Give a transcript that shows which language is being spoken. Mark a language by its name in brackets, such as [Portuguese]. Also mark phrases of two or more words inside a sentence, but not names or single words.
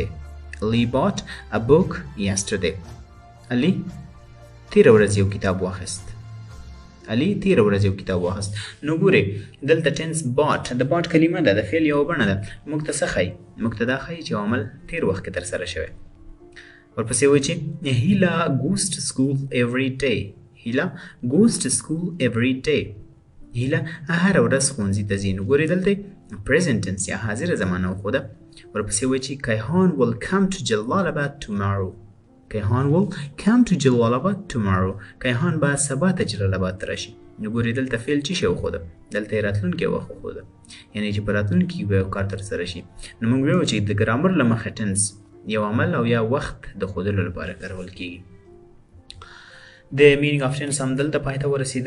[English] Ali bought a book yesterday. [Pashto] Ali تیره ورځ یو کتاب واخیست. علي تیره ورځ یو کتاب واخیست. نو ګورې دلته [English] tense bought [Pashto] د باټ کلمه ده د فعل یوه بڼه ده. موږ ته څه ښایي؟ موږ ته دا ښایي چې عمل تیر وخت کې ترسره شوی. ورپسې وایي چې هیله [English] goes to school every day. هیله goes to school every day. [Pashto] هیله هره ورځ ښوونځي ته ځي. نو ګورئ دلته [English] present tense [Pashto] یا حاضره زمانه وښوده. ورپسې وایي چې کیهان [English] will come to جلالاباد tomorrow. کیهان will come to جلالاباد tomorrow. [Pashto] کیهان به سبا ته جلالاباد ته راشي. نو ګورئ دلته فعل څه شی وښوده؟ دلته یې راتلونکی وخت وښوده، یعنې چې په راتلونکي کې به یو کار ترسره شي. نو موږ وایو چې د ګرامر له مخې ټنس یو عمل او یا وخت د ښودلو لپاره کارول کیږي. د [English] meaning of tense [Pashto] هم دلته پای ته ورسېده.